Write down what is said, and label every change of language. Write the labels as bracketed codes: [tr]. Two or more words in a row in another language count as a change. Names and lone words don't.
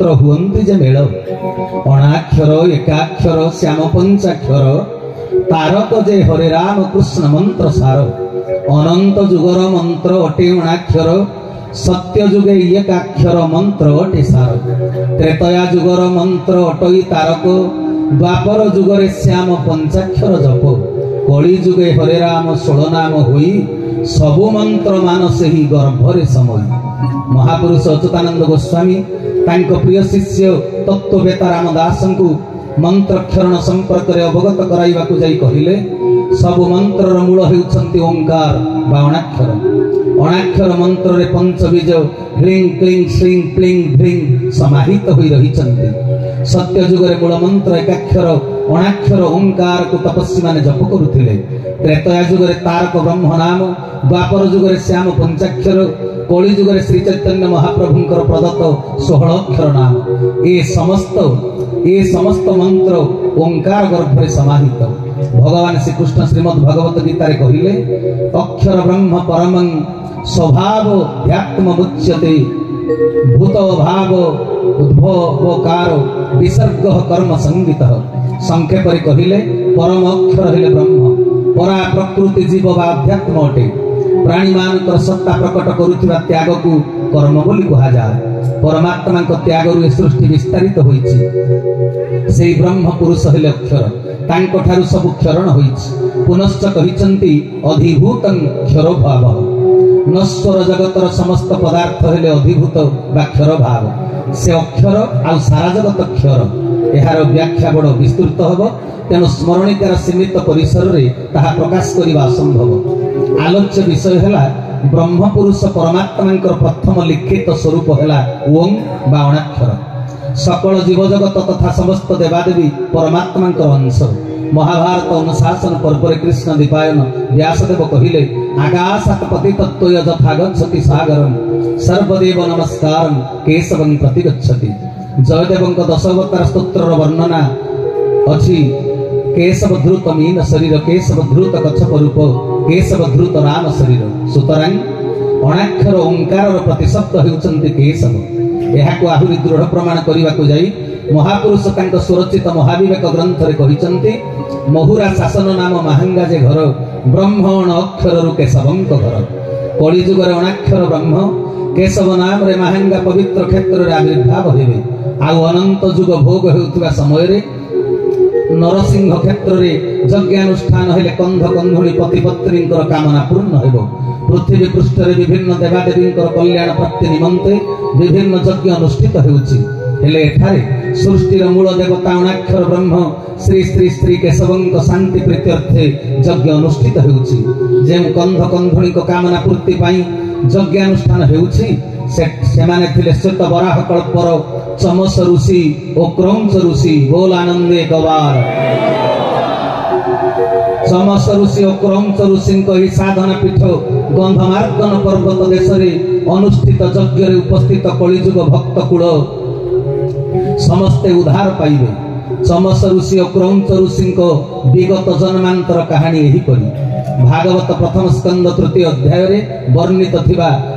[or] ହୁଅନ୍ତି ଯେ ମେଳ ଅଣାକ୍ଷର ଏକାକ୍ଷର ଶ୍ୟାମ ପଞ୍ଚାକ୍ଷର ତାରକ ଯେ ହରେ ରାମ କୃଷ୍ଣ ମନ୍ତ୍ର ସାର ଅନନ୍ତ ଯୁଗର ମନ୍ତ୍ର ଅଟେ ଅଣାକ୍ଷର ସତ୍ୟ ଯୁଗେ ଏକାକ୍ଷର ମନ୍ତ୍ର ଅଟେ ସାର ତ୍ରେତୟା ଯୁଗର ମନ୍ତ୍ର ଅଟଇ ତାରକ ଦ୍ୱାପର ଯୁଗରେ ଶ୍ୟାମ ପଞ୍ଚାକ୍ଷର ଜପ କଳି ଯୁଗେ ହରେ ରାମ 16 ନାମ ହୋଇ ସବୁ ମନ୍ତ୍ର ମାନସ ହିଁ ଗର୍ଭରେ ସମୟ। ମହାପୁରୁଷ ଅଚ୍ୟୁତାନନ୍ଦ ଗୋସ୍ୱାମୀ ତାଙ୍କୁ ପ୍ରିୟ ଶିଷ୍ୟ ତତ୍ତ୍ୱବେତା ରାମଦାସ କୁ ମନ୍ତ୍ରକ୍ଷରଣ ସମ୍ପର୍କ ରେ ଅବଗତ କରାଇବା କୁ ଯାଇ କହିଲେ ସବୁ ମନ୍ତ୍ରର ମୂଳ ହେଉଛନ୍ତି ଓଙ୍କାର ବା ଅଣାକ୍ଷର। ଅଣାକ୍ଷର ମନ୍ତ୍ର ରେ ପଞ୍ଚବୀଜ ହ୍ରୀଂ କ୍ଲୀଂ ଶ୍ରୀଂ ପ୍ଲୀଂ ହ୍ରୀଂ ସମାହିତ ହୋଇ ରହିଛନ୍ତି। ସତ୍ୟ ଯୁଗରେ ମୂଳ ମନ୍ତ୍ର ଏକାକ୍ଷର ଅଣାକ୍ଷର ଓଙ୍କାର କୁ ତପସ୍ୱୀ ମାନେ ଜପ କରୁଥିଲେ। ତ୍ରେତୟା ଯୁଗରେ ତାରକ ବ୍ରହ୍ମ ନାମ ଦ୍ୱାପର ଯୁଗରେ ଶ୍ୟାମ ପଞ୍ଚାକ୍ଷର କଳି ଯୁଗରେ ଶ୍ରୀ ଚୈତନ୍ୟ ମହାପ୍ରଭୁଙ୍କର ପ୍ରଦତ୍ତ 16 ଅକ୍ଷର ନାମ ଏ ସମସ୍ତ ମନ୍ତ୍ର ଓଙ୍କାର ଗର୍ଭରେ ସମାହିତ। ଭଗବାନ ଶ୍ରୀ କୃଷ୍ଣ ଶ୍ରୀମଦ୍ ଭଗବତ ଗୀତା ରେ କହିଲେ [sa] अक्षर ब्रह्म परमं स्वभाव ध्यात्म मुच्यते भूत भाव उद्भवकार विसर्ग कर्म संगीत। [or] ସଂକ୍ଷେପ ରେ କହିଲେ ପରମ ଅକ୍ଷର ହେଲେ ବ୍ରହ୍ମ ପରା ପ୍ରକୃତି ଜୀବ ବା ଅଧ୍ୟାତ୍ମ ଅଟେ। ପ୍ରାଣୀ ମାନଙ୍କର ସତ୍ତା ପ୍ରକଟ କରୁଥିବା ତ୍ୟାଗ କୁ କର୍ମ ବୋଲି କୁହା ଯାଏ। ପରମାତ୍ମା ତ୍ୟାଗ ରୁ ସୃଷ୍ଟି ବିସ୍ତାରିତ ହୋଇଛି। ସେଇ ବ୍ରହ୍ମ ପୁରୁଷ ହେଲେ ଅକ୍ଷର ତାଙ୍କ ଠାରୁ ସବୁ କ୍ଷରଣ ହୋଇଛି। ପୁନଶ୍ଚ କହିଛନ୍ତି [sa] अधिभूतं क्षर भाव [or] ନଶ୍ୱର ଜଗତର ସମସ୍ତ ପଦାର୍ଥ ହେଲେ ଅଧିଭୂତ ବା କ୍ଷର ଭାବ ସେ ଅକ୍ଷର ଆଉ ସାରା ଜଗତ କ୍ଷର। ଏହାର ବ୍ୟାଖ୍ୟା ବଡ଼ ବିସ୍ତୃତ ହବ ତେଣୁ ସ୍ମରଣିକାର ସୀମିତ ପରିସର ରେ ତାହା ପ୍ରକାଶ କରିବା ଅସମ୍ଭବ। ଆଲୋଚ୍ୟ ବିଷୟ ହେଲା ବ୍ରହ୍ମ ପୁରୁଷ ପରମାତ୍ମା ପ୍ରଥମ ଲିଖିତ ସ୍ୱରୂପ ହେଲା ଓଁ ବା ଅଣାକ୍ଷର। ସକଳ ଜୀବ ଜଗତ ତଥା ସମସ୍ତ ଦେବାଦେବୀ ପରମାତ୍ମା ଅଂଶ। ମହାଭାରତ ଅନୁଶାସନ ପର୍ବ କୃଷ୍ଣ ଦୀପାୟନ ବ୍ୟାସଦେବ କହିଲେ [sa] आकाशात् पतितत्वय यथा गच्छति सागरं सर्वदेव नमस्कारं केशवं प्रति गच्छति। [or] ଜୟଦେବଙ୍କ 10 ଅବତାର ସ୍ତୋତ୍ରର ବର୍ଣ୍ଣନା ଅଛି। [sa] केशव धृत मीन शरीर केशव धृत कच्छप रूप केशव धृत राम शरीर। [or] ସୁତରାଂ ଅଣାକ୍ଷର ଓଙ୍କାର ପ୍ରତିଶବ୍ଦ ହେଉଛନ୍ତି କେଶବ। ଏହାକୁ ଆହୁରି ଦୃଢ଼ ପ୍ରମାଣ କରନେ କୁ ଯାଇ ମହାପୁରୁଷ ତାଙ୍କ ସ୍ୱରଚିତ ମହାବିବେକ ଗ୍ରନ୍ଥ ରେ କହିଛନ୍ତି ମହୁରା ଶାସନ ନାମ ମହାଙ୍ଗା ଯେ ଘର ବ୍ରହ୍ମଣ ଅକ୍ଷର ରୁ କେଶବଙ୍କ ଘର। କଳିଯୁଗର ଅଣାକ୍ଷର ବ୍ରହ୍ମ କେଶବ ନାମ ରେ ମହାଙ୍ଗା ପବିତ୍ର କ୍ଷେତ୍ର ରେ ଆବିର୍ଭାବ ହେବେ ଆଉ ଅନନ୍ତ ଯୁଗ ଭୋଗ ହେଉଥିବା ସମୟ ରେ ନରସିଂହ କ୍ଷେତ୍ର ରେ ଯଜ୍ଞାନୁଷ୍ଠାନ ହେଲେ କନ୍ଧ କନ୍ଧୁଣୀ ପତି ପତ୍ନୀ କାମନା ପୂର୍ଣ୍ଣ ହେବ ପୃଥିବୀ ପୃଷ୍ଠ ରେ ବିଭିନ୍ନ ଦେବାଦେବୀ କଲ୍ୟାଣ ପ୍ରାପ୍ତି ନିମନ୍ତେ ବିଭିନ୍ନ ଯଜ୍ଞ ଅନୁଷ୍ଠିତ ହେଉଛି ହେଲେ ଏଠାରେ ସୃଷ୍ଟିର ମୂଳ ଦେବତା ଅଣାକ୍ଷର ବ୍ରହ୍ମ ଶ୍ରୀ ଶ୍ରୀ ଶ୍ରୀ କେଶବଙ୍କ ଶାନ୍ତି ପ୍ରୀତ୍ୟର୍ଥେ ଯଜ୍ଞ ଅନୁଷ୍ଠିତ ହେଉଛି ଯେ କନ୍ଧ କନ୍ଧୁଣୀ କାମନା ପୂର୍ତ୍ତି ପାଇ ଯଜ୍ଞାନୁଷ୍ଠାନ ହେଉଛି ସେମାନେ ଥିଲେ ଶ୍ୱେତ ବରାହ କଳ୍ପର ଚମସ ଋଷି ଆଉ କ୍ରୌଞ୍ଚ ଋଷି ବୋଲ ଆନନ୍ଦେ ଗବାର ଚମସ ଋଷି ଆଉ କ୍ରୌଞ୍ଚ ଋଷି ହିଁ ସାଧନା ପୀଠ ଗନ୍ଧମାର୍ଦନ ପର୍ବତ ଦେଶ ଅନୁଷ୍ଠିତ ଯଜ୍ଞ ଉପସ୍ଥିତ କଳିଯୁଗ ଭକ୍ତ କୂଳ ସମସ୍ତେ ଉଦ୍ଧାର ପାଇବେ ଚମସ ଋଷି ଆଉ କ୍ରୌଞ୍ଚ ଋଷି ବିଗତ ଜନ୍ମାନ୍ତର କାହାଣୀ ଏହି ପରି ଭାଗବତ ପ୍ରଥମ ସ୍କନ୍ଦ ତୃତୀୟ ଅଧ୍ୟାୟ ରେ ବର୍ଣ୍ଣିତ ଥିବା